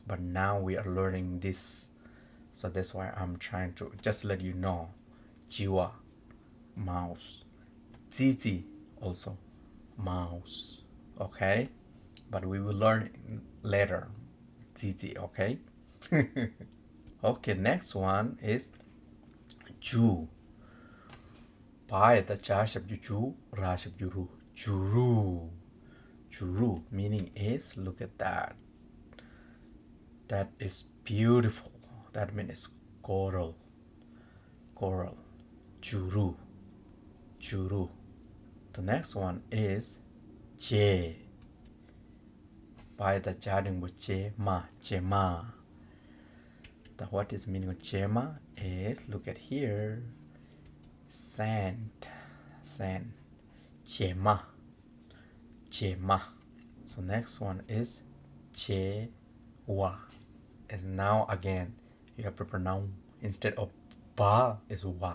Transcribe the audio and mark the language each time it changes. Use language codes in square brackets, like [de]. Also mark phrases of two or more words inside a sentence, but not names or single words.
[en] But now we are learning this, so that's why I'm trying to just let you know. Jiwa, mouse. Titi also mouse. Okay, but we will learn later. Titi. Okay. Okay, next one is Ju. [bo] Pai ta cha shab ju chu, ra shab ju ru. [en] Juru. Juru meaning is, look at that. That is beautiful. That means coral. Coral. Juru. Juru. The next one is che. [bo] Pai ta cha ding bu che ma. Che ma. [en] What is meaning of chema is, look at here, sand. Sand. Chema. Chema. So next one is chewa. And now again you have to pronounce, instead of ba is wa.